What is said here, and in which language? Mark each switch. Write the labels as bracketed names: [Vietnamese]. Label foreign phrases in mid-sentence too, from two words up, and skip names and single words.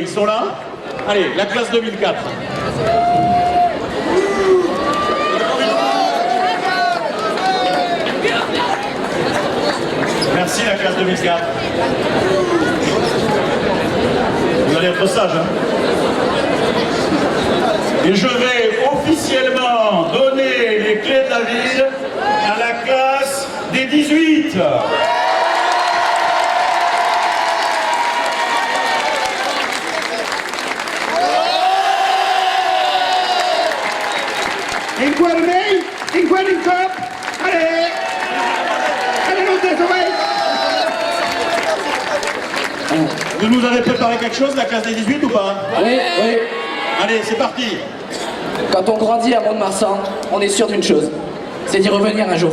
[French] Ils sont là? Allez, la classe 2004. Merci la classe 2004. Vous allez être sage, hein? Et je vais officiellement donner les clés de la ville à la classe des 18. Un vermell, un quart en cop. Allez! Allez, no désobéis! Vous nous avez préparé quelque chose, la classe des 18 ou pas? Oui, oui. Allez, c'est parti. Quand on grandit à Mont-de-Marsan, on est sûr d'une chose, c'est d'y revenir un jour.